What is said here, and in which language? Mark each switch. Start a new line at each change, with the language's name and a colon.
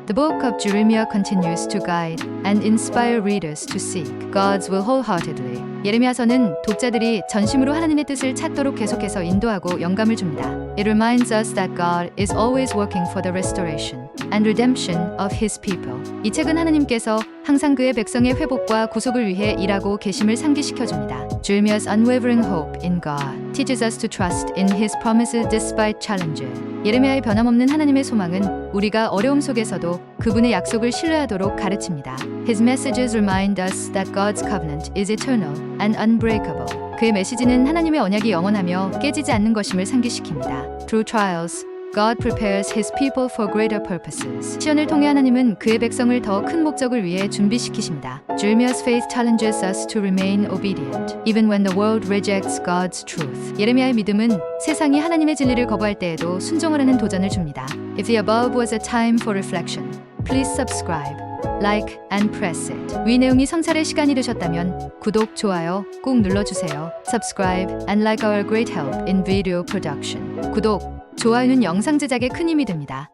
English: The book of Jeremiah continues to guide and inspire readers to seek God's will wholeheartedly.
Korean: 예레미야서는 독자들이 전심으로 하나님의 뜻을 찾도록 계속해서 인도하고 영감을 줍니다.
English: It reminds us that God is always working for the restoration and redemption of His people.
Korean: 이 책은 하나님께서 항상 그의 백성의 회복과 구속을 위해 일하고 계심을 상기시켜줍니다.
English: Jeremiah's unwavering hope in God teaches us to trust in His promises despite challenges.
Korean: 예레미야의 변함없는 하나님의 소망은 우리가 어려움 속에서도 그분의 약속을 신뢰하도록 가르칩니다.
English: His messages remind us that God's covenant is eternal and unbreakable.
Korean: 그의 메시지는 하나님의 언약이 영원하며 깨지지 않는 것임을 상기시킵니다.
English: Through trials, God prepares His people for greater purposes.
Korean: 시련을 통해 하나님은 그의 백성을 더 큰 목적을 위해 준비시키십니다.
English: Jeremiah's faith challenges us to remain obedient, even when the world rejects God's truth.
Korean: 예레미야의 믿음은 세상이 하나님의 진리를 거부할 때에도 순종하라는 도전을 줍니다.
English: If the above was a time for reflection, please subscribe, like, and press it.
Korean: 위 내용이 성찰의 시간이 되셨다면 구독, 좋아요 꼭 눌러주세요.
English: Subscribe and like our great help in video production.
Korean: 구독, 좋아요는 영상 제작에 큰 힘이 됩니다.